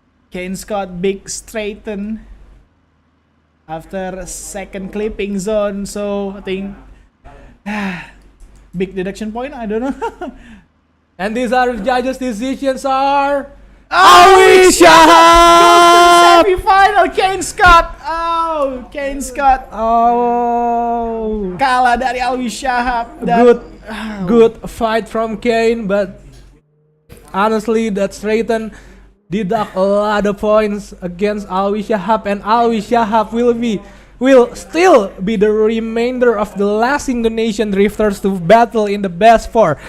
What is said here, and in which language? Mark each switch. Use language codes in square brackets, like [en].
[en] Kane Scott big straighten after second clipping zone, so I think big deduction point, I don't know. And these are the judges' decisions are Awi Shahab! Semi-final Kane Scott. [id] Kane Scott kalah dari Awi Shahab. [en] Good fight from Kane, but honestly that straighten deduct a lot of points against Awi Shahab, and Awi Shahab will still be the remainder of the last Indonesian drifters to battle in the best 4.